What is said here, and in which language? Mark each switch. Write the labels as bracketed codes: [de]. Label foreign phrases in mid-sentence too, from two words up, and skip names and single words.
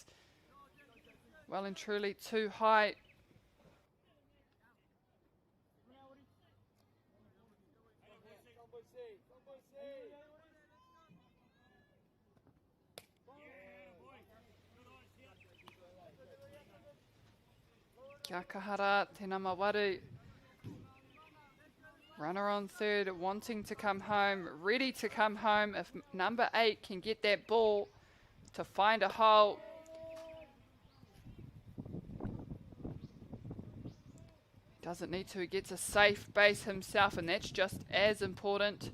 [en] Well and truly too high. [mi] Kia kahara, tēnā mawaru. [en] Runner on third, wanting to come home, ready to come home. If number 8 can get that ball to find a hole. Doesn't need to, he gets a safe base himself, and that's just as important.